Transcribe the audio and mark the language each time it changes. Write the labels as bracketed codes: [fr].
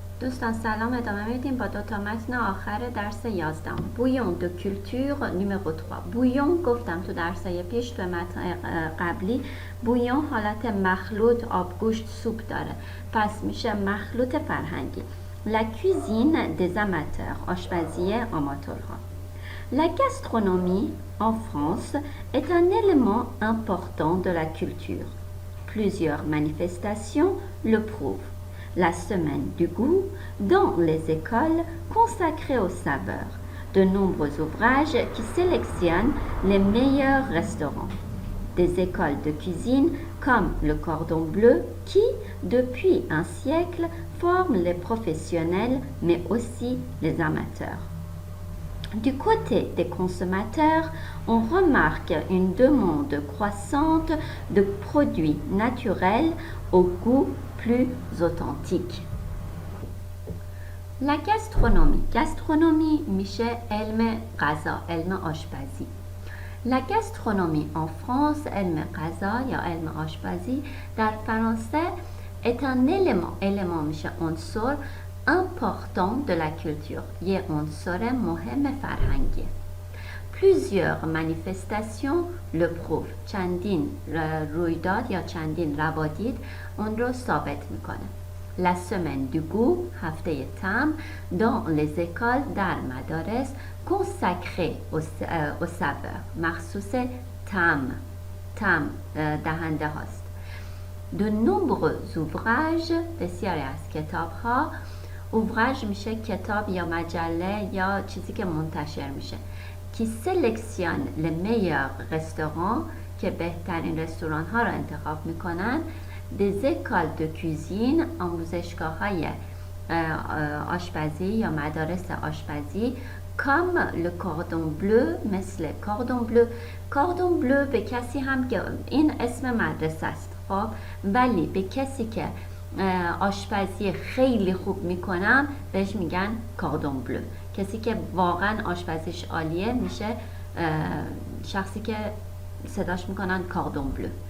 [fa] دوستان سلام، ادامه میدیم با دو تا متن آخر درس 11. [fr] بویون دو کلتور نمرو 3. [fa] بویون گفتم تو درسای پیش تو متن قبلی بویون حالت مخلوط آبگوشت سوپ داره، پس میشه مخلوط فرهنگی. [fr] La cuisine des amateurs، [fa] آشپزی آماتورها. [fr] La gastronomie en France est un élément important de la culture. Plusieurs manifestations le prouvent. La semaine du goût dans les écoles consacrées aux saveurs. De nombreux ouvrages qui sélectionnent les meilleurs restaurants. Des écoles de cuisine comme le Cordon Bleu qui, depuis un siècle, forment les professionnels mais aussi les amateurs. Du côté des consommateurs, on remarque une demande croissante de produits naturels au goût plus authentique. La gastronomie. [fa] Gastronomie میشه علم غذا، علم آشپزی. [fr] La gastronomie en France، [fa] علم غذا یا علم آشپزی در فرانسه [fr] est un élément [fa] میشه عنصر [fr] important de la culture، [fa] یه عنصر مهم فرهنگی. [fr] Plusieurs manifestations le prouvent، [fa] چندین رویداد یا چندین روادید اون رو ثابت میکنه. [fr] La semaine du goût، [fa] هفته طعم، [fr] dans les écoles [fa] در مدارس [fr] consacré au saveur، [fa] مخصوص طعم دهنده هاست. [fr] De nombreux ouvrages، [fa] بسیاری از کتاب ها، ouvrage میشه کتاب یا مجله یا چیزی که منتشر میشه، [fr] qui sélectionne les meilleurs restaurants، [fa] که بهترین رستوران ها رو انتخاب میکنن. [fr] des écoles de cuisine، [fa] آموزشگاه های آشپزی یا مدارس آشپزی، [fr] comme le cordon bleu، [fa] مثل cordon bleu. cordon bleu به کسی هم که این اسم مدرسه است خب، ولی به کسی که آشپزی خیلی خوب میکنم بهش میگن cordon bleu. کسی که واقعا آشپزیش عالیه میشه شخصی که صداش میکنن cordon bleu.